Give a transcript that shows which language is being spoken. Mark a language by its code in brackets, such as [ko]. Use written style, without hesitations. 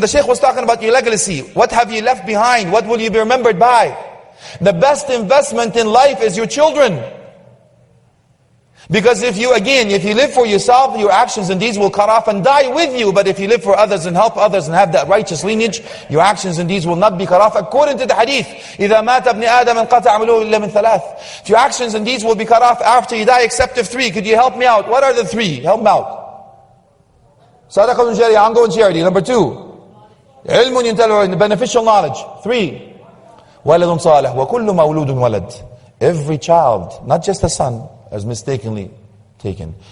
[en] The Shaykh was talking about your legacy. What have you left behind? What will you be remembered by? The best investment in life is your children. Because if you live for yourself, your actions and deeds will cut off and die with you. But if you live for others and help others and have that righteous lineage, your actions and deeds will not be cut off. According to the hadith, [ar] إِذَا مَاتَ ابْنِ آدَمَ انْقَطَعَ عَمَلُهُ إِلَّا مِنْ ثَلَاثٍ. [en] Your actions and deeds will be cut off after you die except of three. Could you help me out? What are the three? Help me out. Sadaqatun jariyah, ongoing charity. Number 2, ilmun yuntalu, beneficial knowledge. 3, [ar] waladun salih, wa kullu mawludun walad. [en] Every child, not just a son, as mistakenly taken.